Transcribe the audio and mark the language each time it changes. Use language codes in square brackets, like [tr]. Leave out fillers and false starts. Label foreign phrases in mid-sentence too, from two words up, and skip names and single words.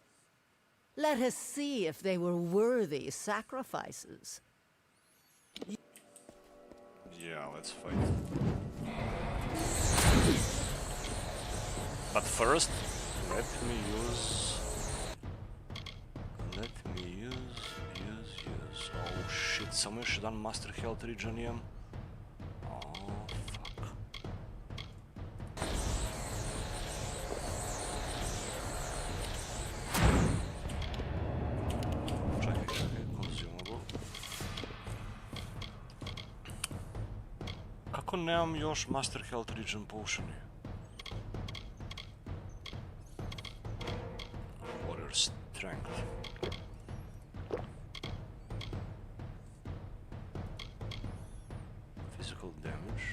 [en] Let us see if they were worthy sacrifices. Yeah, let's fight. But first, let me use. Oh shit, [bs] samo još jedan Master Health Regen imam. [en] Oh, fuck. [bs] Čekaj, consumable. Kako nemam još Master Health Regen potioni? [en] Warrior Strength. Physical damage.